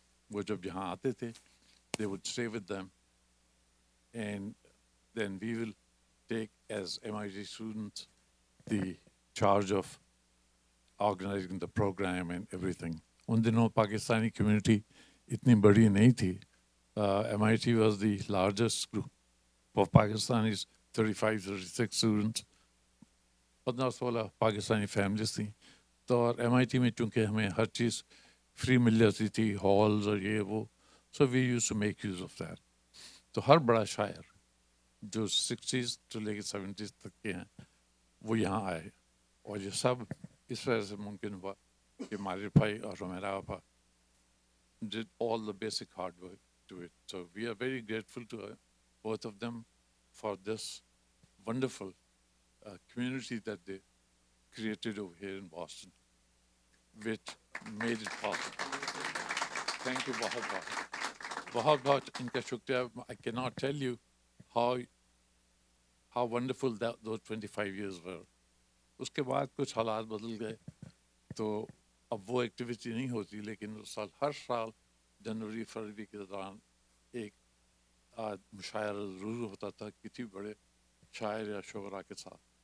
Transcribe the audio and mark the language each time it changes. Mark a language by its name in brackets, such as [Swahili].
[Urdu] وہ جب یہاں آتے تھے [English] they would stay with them, and then we will take as MIT students the charge of organizing the program and everything. [Urdu] ان دنوں Pakistani community اتنی بڑی نہیں تھی. [English] MIT was the largest group of Pakistanis, 36 students. [Urdu] 15-16 Pakistani families تھیں. تو اور MIT میں چونکہ ہمیں ہر چیز فری مل جاتی تھی، ہالز اور یہ وہ، [English] So we use to make use of that. [Urdu] تو ہر بڑا شاعر جو 60s تو لے کے 70s تک کے ہیں وہ یہاں آئے، اور یہ سب اس وجہ سے ممکن ہوا کہ مارب بھائی اور حمیرہ آپا [English] did all the basic hard work to it. So we are very grateful to both of them for this wonderful community that they created over here in Boston, which made it possible. Thank you [Urdu] بہت بہت بہت بہت ان کا شکریہ. [English] I cannot tell you how wonderful those 25 years were. [Urdu] اس کے بعد کچھ حالات بدل گئے تو اب وہ ایکٹیویٹی نہیں ہوتی، لیکن اس سال ہر سال جنوری فروری کے دوران ایک مشاعرہ ضرور ہوتا تھا کسی بڑے شاعر یا شعراء کے ساتھ.